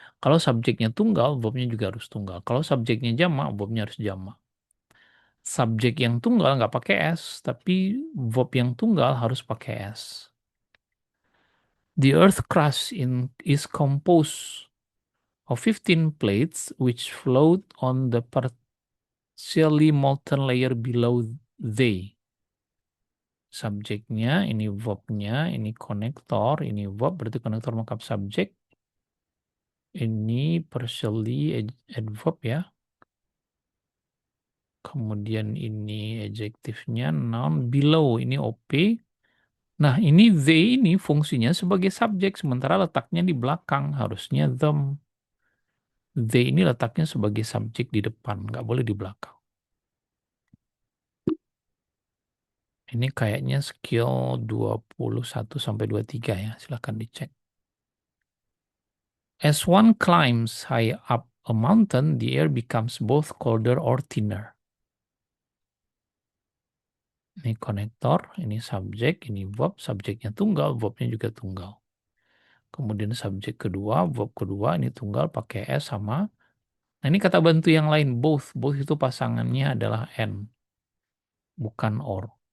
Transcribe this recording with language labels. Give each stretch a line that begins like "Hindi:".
Indonesian: Kalau subjeknya tunggal, verbnya juga harus tunggal. Kalau subjeknya jamak, verbnya harus jamak. Subjek yang tunggal nggak pakai S, tapi verb yang tunggal harus pakai S.
English: The earth crust is composed of 15 plates which float on the partially molten layer below they.
Indonesian: Subjeknya, ini verbnya, ini konektor, ini verb, berarti konektor lengkap subjek. Ini partially adverb ya. Kemudian ini adjektifnya noun, below ini OP. Nah, ini they ini fungsinya sebagai subjek, sementara letaknya di belakang, harusnya them. They ini letaknya sebagai subjek di depan, nggak boleh di belakang. Ini kayaknya skill 21 sampai 23 ya, silahkan dicek.
English: As one climbs high up a mountain, the air becomes both colder or thinner.
Indonesian: Ini konektor, ini subjek, ini verb, subjeknya tunggal, verbnya juga tunggal. Kemudian subjek kedua, verb kedua, ini tunggal pakai S sama. Nah, ini kata bantu yang lain, both. Both itu pasangannya adalah and, bukan or.